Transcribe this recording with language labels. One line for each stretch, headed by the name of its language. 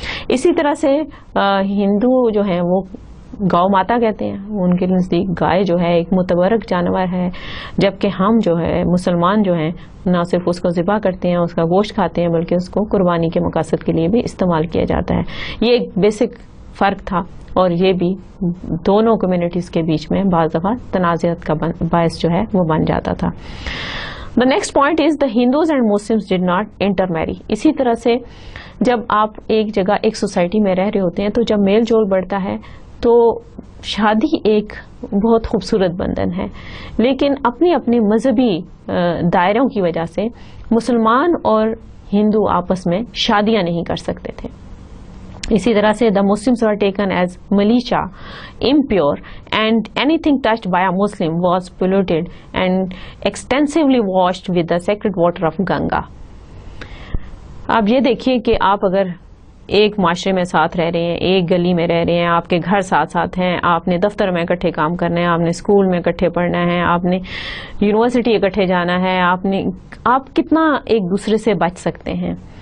Urdu: اسی طرح سے ہندو جو ہیں وہ گاؤ ماتا کہتے ہیں، ان کے نزدیک گائے جو ہے ایک متبرک جانور ہے، جبکہ ہم جو ہے مسلمان جو ہیں نہ صرف اس کو ذبح کرتے ہیں، اس کا گوشت کھاتے ہیں، بلکہ اس کو قربانی کے مقاصد کے لیے بھی استعمال کیا جاتا ہے. یہ ایک بیسک فرق تھا، اور یہ بھی دونوں کمیونٹیز کے بیچ میں بعض دفعہ تنازعات کا باعث جو ہے وہ بن جاتا تھا.
English: The next point is the Hindus and Muslims did not intermarry.
Urdu: اسی طرح سے جب آپ ایک جگہ ایک سوسائٹی میں رہ رہے ہوتے ہیں تو جب میل جول بڑھتا ہے تو شادی ایک بہت خوبصورت بندھن ہے، لیکن اپنی اپنی مذہبی دائروں کی وجہ سے مسلمان اور ہندو آپس میں شادیاں نہیں کر سکتے تھے. اسی طرح سے
English: the Muslims were taken as militia, impure, and anything touched by a Muslim was polluted and extensively washed with the sacred water of Ganga.
Urdu: اب یہ دیکھیے کہ آپ اگر ایک معاشرے میں ساتھ رہ رہے ہیں، ایک گلی میں رہ رہے ہیں، آپ کے گھر ساتھ ساتھ ہیں، آپ نے دفتر میں اکٹھے کام کرنا ہے، آپ نے اسکول میں اکٹھے پڑھنا ہے، آپ نے یونیورسٹی اکٹھے جانا ہے، آپ کتنا ایک دوسرے سے بچ سکتے ہیں.